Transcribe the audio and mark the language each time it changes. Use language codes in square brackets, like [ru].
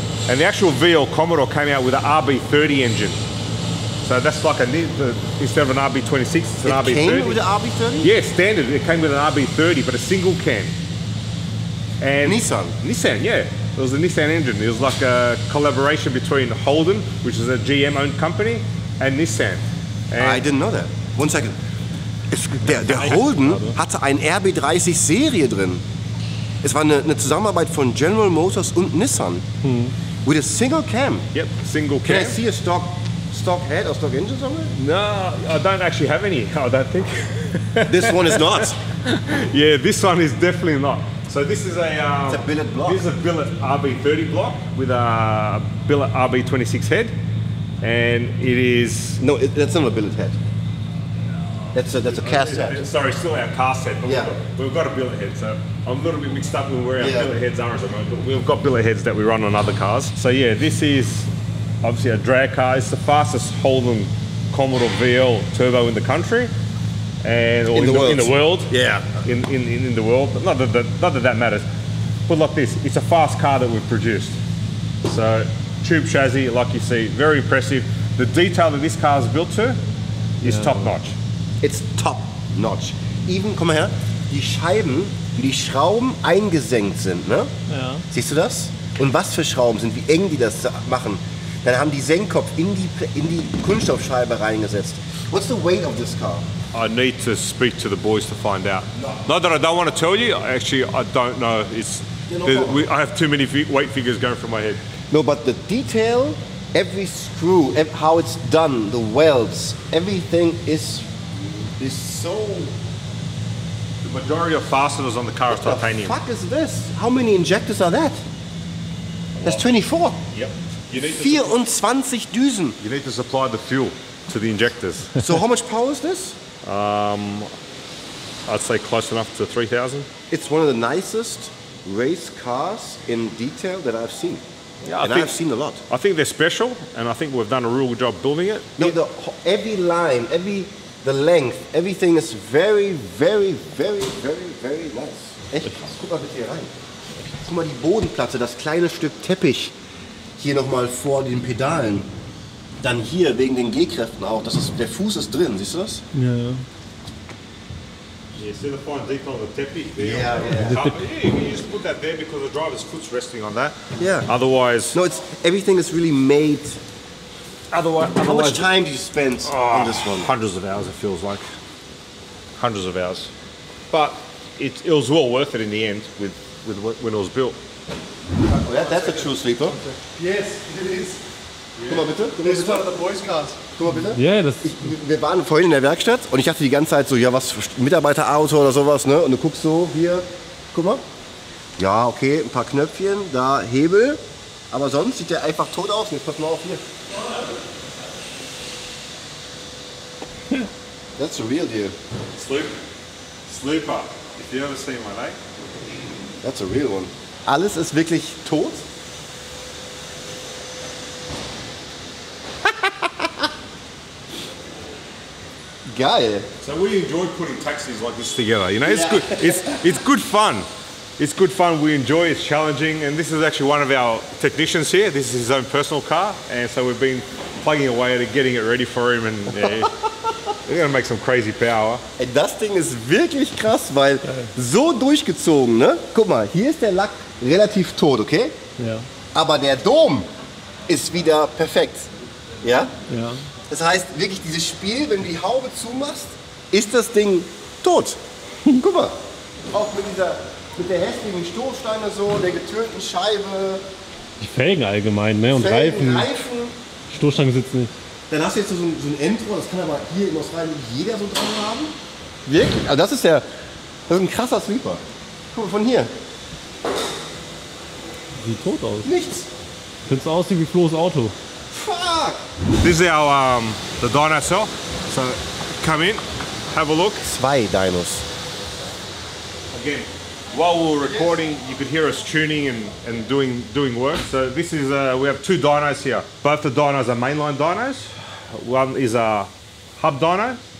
[en] And the actual VL Commodore came out with an RB30 engine. So that's like instead of an RB26, it's an RB30. It came with an RB30? Yeah, standard. It came with an RB30, but a single cam. And Nissan, yeah. It was a Nissan engine. It was like a collaboration between Holden, which is a GM-owned company, and Nissan. And I didn't know that. One second. [de] Der Holden hatte ein RB30 Serie drin. Es war eine Zusammenarbeit von General Motors und Nissan. [en] With a single cam. Yep, single Can cam. I see a stock head or stock engine somewhere? No, I don't actually have any, I don't think. This one is not. Yeah, this one is definitely not. So this is a... It's a billet block. This is a billet RB30 block with a billet RB26 head. And it is... No, that's not a billet head. That's a cast head. Sorry, still our cast head, but Yeah. we've got a billet head, so I'm a little bit mixed up with where our Yeah. billet heads are at the moment, but we've got billet heads that we run on other cars. So yeah, this is obviously a drag car. It's the fastest Holden Commodore VL turbo in the country. And or in the world. Yeah. In the world. But not that that matters. But like this, it's a fast car that we've produced. So tube chassis, like you see, very impressive. The detail that this car is built to is top notch. It's top notch. [de] Even, komm mal her, die Scheiben, wie die Schrauben eingesenkt sind, ne? Ja. Siehst du das? Und was für Schrauben sind, wie eng die das machen. Dann haben die Senkkopf in die Kunststoffscheibe reingesetzt. [en] What's the weight of this car? I need to speak to the boys to find out. Not that I don't want to tell you, actually I don't know. I have too many weight figures going through my head. No, but the detail, every screw, how it's done, the welds, everything is so... The majority of fasteners on the car is titanium. What the fuck is this? How many injectors are that? That's 24. Yep. You need [de] 24 Düsen. [en] You need to supply the fuel to the injectors. So how much power is this? I'd say close enough to 3,000. It's one of the nicest race cars in detail that I've seen. Yeah, I've seen a lot. I think they're special, and I think we've done a real good job building it. No, every line, the length, everything is very, very, very, very, very nice. [de] Echt krass. Guck mal bitte hier rein. Guck mal die Bodenplatte, das kleine Stück Teppich hier nochmal vor den Pedalen. Dann hier wegen den G-Kräften auch. Der Fuß ist drin, siehst du das? Ja. [en] You see the fine detail of the teppich there? Yeah. You can just put that there because the driver's foot's resting on that. Yeah. Otherwise... No, everything is really made. Otherwise, How much time do you spend on this one? Hundreds of hours, it feels like. Hundreds of hours. But it was well worth it in the end with when it was built. Oh, that's a true sleeper. Yes, it is. [de] Guck mal bitte. [en] This is one of the boys' cars. [de] Guck mal bitte. Ja, das Wir waren vorhin in der Werkstatt und ich dachte die ganze Zeit so, ja was, Mitarbeiterauto oder sowas, ne? Und du guckst so, hier, guck mal. Ja, okay, ein paar Knöpfchen, da Hebel. Aber sonst sieht der einfach tot aus. Jetzt pass mal auf hier. [en] That's a real deal. Sleeper. If you ever seen my leg. That's a real one. [de] Alles ist wirklich tot? Geil. [en] So we enjoy putting taxis like this together. You know, it's good. It's good fun. It's good fun. We enjoy. It's challenging, and this is actually one of our technicians here. This is his own personal car, and so we've been plugging away at it, getting it ready for him, and we're gonna make some crazy power. [de] Ey, das Ding ist wirklich krass, weil so durchgezogen, ne? Guck mal, hier ist der Lack relativ tot, okay? Ja. Aber der Dom ist wieder perfekt. Ja? Ja. Das heißt, wirklich dieses Spiel, wenn du die Haube zumachst, ist das Ding tot. Guck mal, auch mit der hässlichen Stoßstange so, der getönten Scheibe. Die Felgen allgemein, ne? Und Felgen, Reifen. Stoßstange sitzt nicht. Dann hast du jetzt so ein Endrohr, das kann aber hier in Australien jeder so dran haben. Wirklich? Also das ist ein krasser Sleeper. Guck mal, von hier. Sieht tot aus. Nichts. Findest aussieht wie Flo's Auto. [en] Fuck! This is our the dyno cell. So come in, have a look. [de] Zwei Dinos. [en] Again, while we were recording, you could hear us tuning and doing work. So this is we have two dynos here. Both the dynos are mainline dynos. One is a hub dyno.